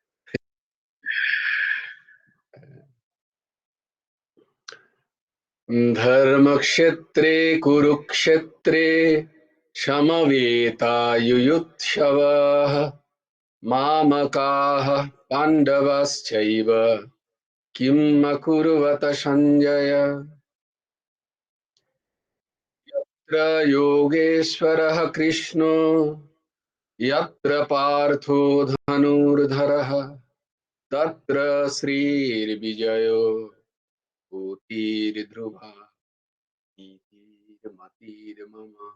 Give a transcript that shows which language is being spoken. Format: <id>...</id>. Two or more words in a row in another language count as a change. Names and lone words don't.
<sa>ধর্মক্ষেত্রে কুরুক্ষেত্রে সমবেতায়ুয়ুৎসবः মামকাः পাণ্ডবাশ্চৈব কিম অকুর্বত সঞ্জয়। यत्र योगेश्वरः कृष्णो यत्र पार्थो धनुर्धरः तत्र श्रीर्विजयो भूतिर्ध्रुवा नीतिर्मतिर्मम।</sa>